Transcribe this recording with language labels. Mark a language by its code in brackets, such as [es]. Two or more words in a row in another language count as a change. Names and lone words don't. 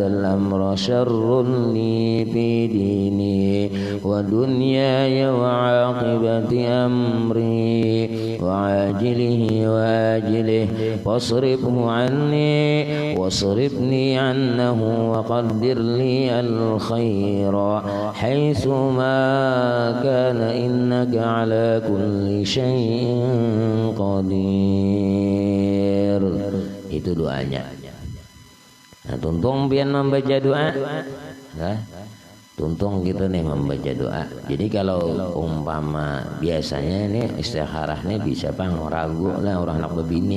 [ar] الأمر شر لي في ديني ودنياي وعاقبة أمري وعاجله وآجله فاصرفه عني واصرفني عنه وقدر لي الخير حيث ما كان إنك على كل شيء qadir. [bjn] Itu doanya. Nah, tuntung pian membaca doa. Nah, tuntung kita nih membaca doa. Jadi kalau umpama biasanya nih istikharah nih bisa pang ragu lah orang anak bebini.